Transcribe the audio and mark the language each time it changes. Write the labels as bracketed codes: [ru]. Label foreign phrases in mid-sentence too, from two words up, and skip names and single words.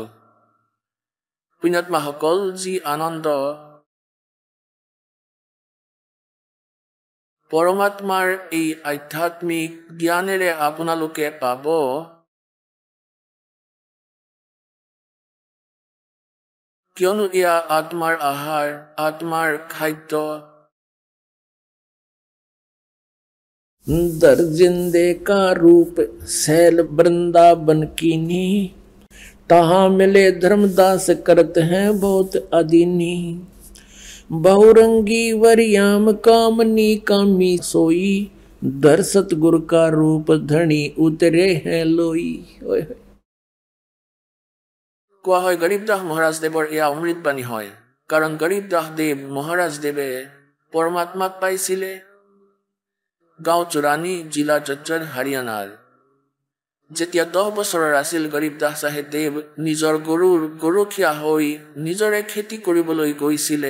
[as] পুণ্যাত্মাসকল, যি আনন্দ পৰমাত্মাৰ এই আধ্যাত্মিক জ্ঞানেৰে আপোনালোকে পাব, কিয়নো এয়া আত্মাৰ আহাৰ, আত্মাৰ খাদ্য। [hi] दर्जिंदे का रूप सैल वृंदावन कीनी, तहाँ मिले धर्मदास करत हैं बहुत अधीनी। बहुरंगी वरियाम कामनी कामी सोई, दर सतगुरु का रूप धनी उतरे हैं लोई। [as] কোৱা হয় গৰীব দাস মহাৰাজ দেৱৰ এয়া অমৃত বাণী হয়, কাৰণ গৰীব দাস দেৱ মহাৰাজ দেৱে পৰমাত্মাক পাইছিলে গাঁও চুৰাণী, জিলা জজ্জৰ, হাৰিয়ানাৰ। যেতিয়া 10 বছৰৰ আছিল গৰীব দাস চাহেব দেৱ নিজৰ গৰুৰ গৰখীয়া হৈ নিজৰে খেতি কৰিবলৈ গৈছিলে।